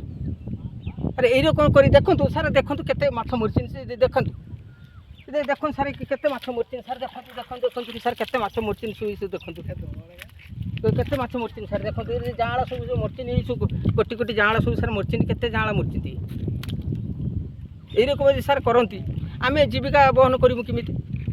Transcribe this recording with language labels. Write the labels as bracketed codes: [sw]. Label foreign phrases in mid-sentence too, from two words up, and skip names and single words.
[or] ଆରେ ଏଇରକମ କରି ଦେଖନ୍ତୁ ସାର୍, ଦେଖନ୍ତୁ କେତେ ମାଛ ମରିଛନ୍ତି। ସେ ଦେଖନ୍ତୁ, ଦେଖନ୍ତୁ ସାର୍ କେତେ ମାଛ ମରିଛନ୍ତି। ସାର୍ ଦେଖନ୍ତୁ ଦେଖନ୍ତୁ ଦେଖନ୍ତୁ ସାର୍ କେତେ ମାଛ ମରିଛନ୍ତି। ଦେଖନ୍ତୁ କେତେ ମାଛ ମରିଛନ୍ତି ସାର୍। ଦେଖନ୍ତୁ ଏ ଜାଆଁଳ ସବୁ ଯେଉଁ ମରିଛନ୍ତି, ଏଇ ସବୁ କୋଟି କୋଟି ଜାଆଁଳ ସବୁ ସାର୍ ମରିଛନ୍ତି। କେତେ ଜାଆଁଳ ମରିଛନ୍ତି। [bn] এইরকম যদি সার করতে আমি জীবিকা বহন [or] କରବୁ କେମିତି?